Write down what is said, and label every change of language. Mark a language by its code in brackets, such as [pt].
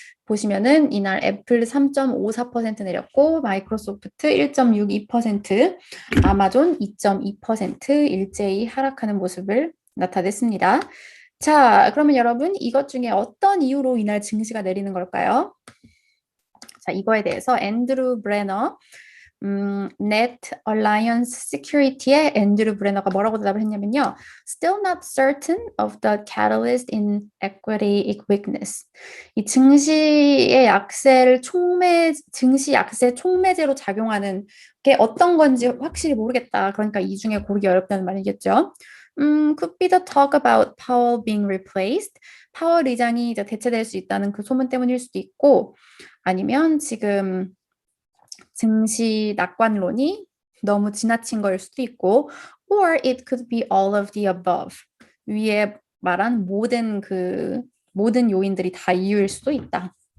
[ko] 보시면은 이날 애플 3.54% 내렸고 마이크로소프트 1.62%, 아마존 2.2% 일제히 하락하는 모습을 나타냈습니다. 자, 그러면 여러분 이것 중에 어떤 이유로 이날 증시가 내리는 걸까요? 자, 이거에 대해서 앤드루 브레너 Net Alliance Security의 앤드루 브레너가 뭐라고 대답을 했냐면요. [en] Still not certain of the catalyst in equity weakness. [ko] 이 증시의 약세를 증시 약세 촉매제로 작용하는 게 어떤 건지 확실히 모르겠다. 그러니까 이 중에 고르기 어렵다는 말이겠죠. [en] Could be the talk about Powell being replaced. [ko] 파월 의장이 이제 대체될 수 있다는 그 소문 때문일 수도 있고, 아니면 지금 증시 낙관론이 너무 지나친 걸 수도 있고, [en] or it could be all of the above. [ko] 위에 말한 모든 요인들이 다 이유일 수도 있다.